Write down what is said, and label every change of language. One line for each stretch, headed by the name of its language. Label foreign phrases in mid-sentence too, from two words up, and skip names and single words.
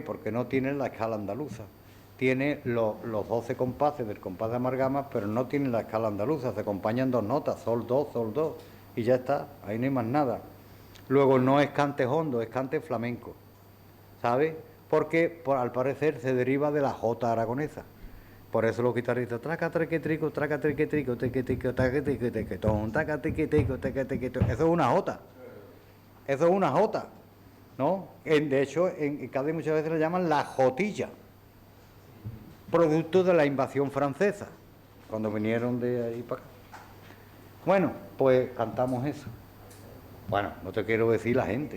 Spanish: Porque no tiene la escala andaluza. Tiene los 12 compases del compás de amargamas, pero no tiene la escala andaluza, se acompañan 2 notas, sol, do, y ya está, ahí no hay más nada. Luego no es cante hondo, es cante flamenco, ¿sabes? Porque al parecer se deriva de la jota aragonesa. Por eso los guitarristas, traca, treque, trico, traca, treque, trico, teque, tico, taca, teque, teque, ton, taca, teque, tico, teque, teque, ton. Eso es una jota. Eso es una jota, ¿no? De hecho, en Cádiz muchas veces le llaman la jotilla, producto de la invasión francesa, cuando vinieron de ahí para acá. Bueno, pues cantamos eso. Bueno, no te quiero decir la gente.